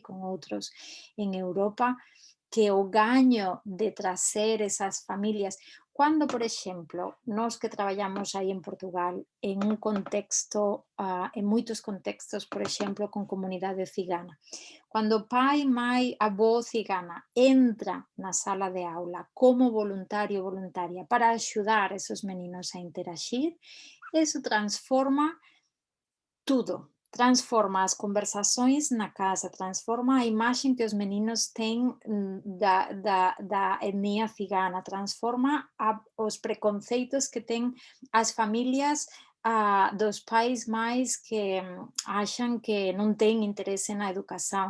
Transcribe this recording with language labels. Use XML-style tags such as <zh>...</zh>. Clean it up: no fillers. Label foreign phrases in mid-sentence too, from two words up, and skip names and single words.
<gl>con outros en Europa, que o gaño de trazer esas familias, Cuando, por exemplo, nós que traballamos aí en Portugal en un contexto, en moitos contextos, por exemplo, con comunidade cigana, cando pai, mai, avó cigana entra na sala de aula como voluntario ou voluntaria para axudar esos meninos a interagir, eso transforma tudo.</gl> <pt>Transforma as conversações na casa, transforma a imagem que os meninos têm da etnia cigana, transforma os preconceitos que têm as famílias dos pais mais que acham que não têm interesse na educação.</pt>